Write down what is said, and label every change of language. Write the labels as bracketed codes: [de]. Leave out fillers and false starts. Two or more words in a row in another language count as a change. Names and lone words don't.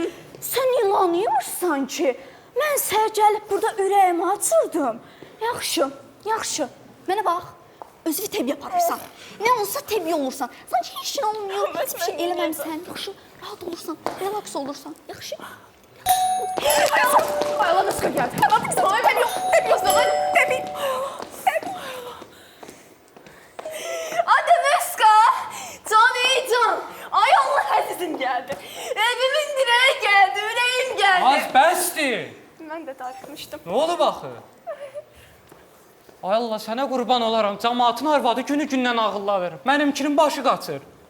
[az] Sən ilanıymışsan ki, mən səhər gəlib burada ürəyimi açırdım. Yaxşı. Mənə bax, özünü təbii aparırsan. Nə olsa təbii olursan. Sanki [tr] heç şey olmuyor, [az] heç bir şey eləməmsən. Yaxşı, rahat olursan, relaks olursan. Yaxşı. [tr] Ay Allah nasıl gəldi? Tamam kızım, ay ben yok. [az] Tepi. Adı Müska. Can. Ay Allah əzizim gəldi. Evimin direği gəldi, ürəyim gəldi. Az bəsdir. Mən də darıxmışdım. Nə olub axı? Ay Allah, sənə qurban olaram. Cəmaatın arvadı günü-gündən ağıllar verir. Mənimkinin başı qaçır.